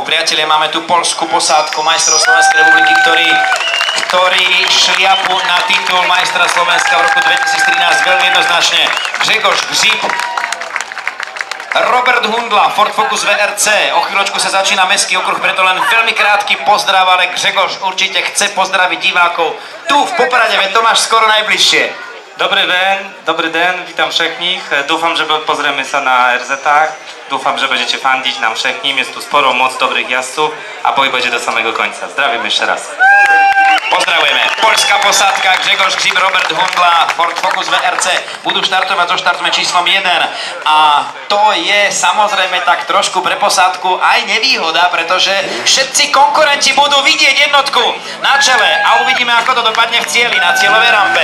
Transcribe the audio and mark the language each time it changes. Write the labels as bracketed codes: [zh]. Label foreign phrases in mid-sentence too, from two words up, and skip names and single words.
[sk] Priatelia, máme tu poľskú posádku majstrov Slovenskej republiky, ktorí šliapu na titul majstra Slovenska v roku 2013 veľmi jednoznačne. Grzegorz Gřib, Robert Hundla, Ford Focus VRC. O chvíľočku sa začína mestský okruh, preto len veľmi krátky pozdrav, ale Grzegorz určite chce pozdraviť divákov tu v Poprade, veď to máš skoro najbližšie. Dobrý den, [pl] witam wszystkich. [sk] Dúfam, že pozrieme sa na RZ-ách. Dúfam, že budete fandiť nám všetkým. [pl] Jest tu sporo moc dobrych jazdców, a boj będzie do samego końca. [sk] Zdravím ešte raz. Pozdravujeme. Poľská posádka, Grzegorz Gřib, Robert Hundla, Ford Focus VRC budú štartovať so štartovým číslom 1 a to je samozrejme tak trošku pre posádku aj nevýhoda, pretože všetci konkurenti budú vidieť jednotku na čele a uvidíme, ako to dopadne v cieli na cieľovej rampe.